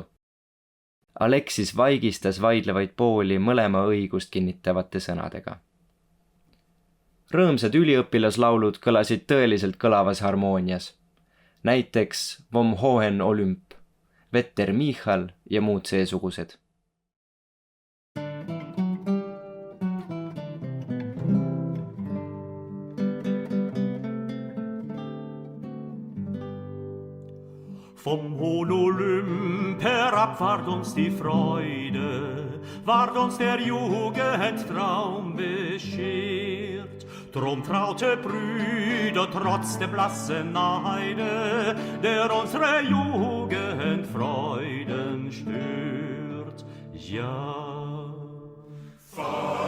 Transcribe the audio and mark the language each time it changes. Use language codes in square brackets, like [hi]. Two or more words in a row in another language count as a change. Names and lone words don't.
[et] Aleksis vaigistas vaidlevaid pooli mõlema õigust kinnitavate sõnadega. Rõõmsad üliõpilaslaulud kõlasid tõeliselt kõlavas harmoonias. Näiteks Vom Hohen Olymp, Vetter Michal ja muud seesugused. [de] Vom hohen Olymp herab ward uns die Freude, ward uns der Jugend Traum beschert. Drum traute Brüder trotz der blassen Neide, der unsere Jugend Freuden stört. Ja.